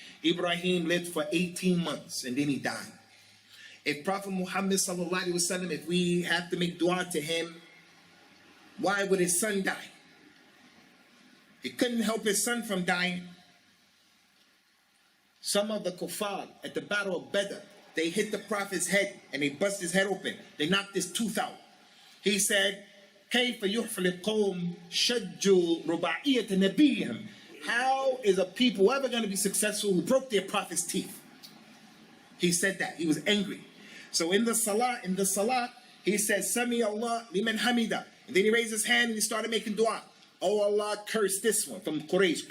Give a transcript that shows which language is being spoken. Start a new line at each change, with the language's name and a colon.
English: Ibrahim lived for 18 months and then he died. If Prophet Muhammad sallallahu alaihi wasallam, if we have to make dua to him, why would his son die? He couldn't help his son from dying. Some of the kuffar at the battle of Badr, they hit the Prophet's head and they bust his head open. They knocked his tooth out. He said,
Arabic: كيف يحفل القوم شجوا رباعية نبيهم.
English: How is a people ever going to be successful who broke their Prophet's teeth? He said that. He was angry. So in the salah, he said,
Arabic: Sami Allah liman hamida.
English: And then he raised his hand and he started making dua. Oh Allah, curse this one from Quraysh.